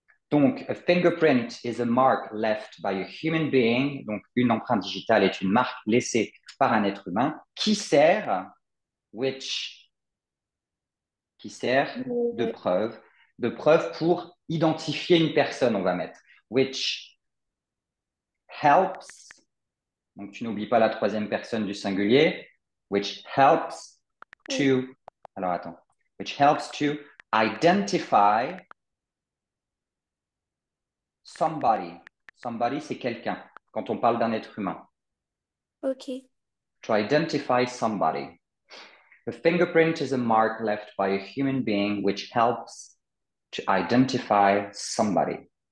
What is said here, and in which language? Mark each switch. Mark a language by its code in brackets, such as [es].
[en] Donc, a fingerprint is a mark left by a human being. [fr] Donc, une empreinte digitale est une marque laissée par un être humain qui sert, which, qui sert Euh, de preuve pour identifier une personne, on va mettre. [en] Which helps, [fr] donc tu n'oublies pas la troisième personne du singulier, [en] which helps [fr] oui. to Alors attends. [en] Which helps to identify somebody. [fr] Somebody, c'est quelqu'un. Quand on parle d'un être humain. Ok. [en] To identify somebody. A fingerprint is a mark left by a human being which helps to identify somebody.